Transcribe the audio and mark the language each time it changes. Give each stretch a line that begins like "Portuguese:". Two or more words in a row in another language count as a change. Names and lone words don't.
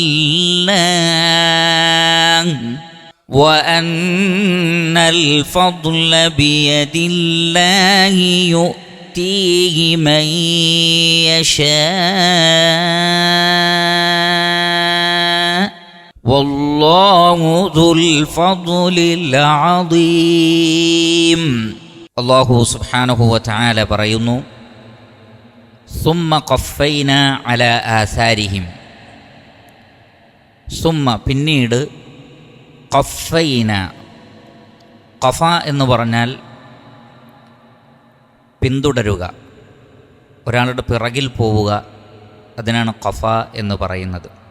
Arabic: الله وأن الفضل بيد الله يؤتيه من يشاء والله ذو الفضل العظيم. الله سبحانه وتعالى പറയുന്നു, ثم قفينا على آثارهم.
Malayalam: സുമ്മ പിന്നീട്, ഖഫൈന, ഖഫ എന്ന് പറഞ്ഞാൽ പിന്തുടരുക, ഒരാളുടെ പിറകിൽ പോവുക, അതിനാണ് ഖഫ എന്ന് പറയുന്നത്.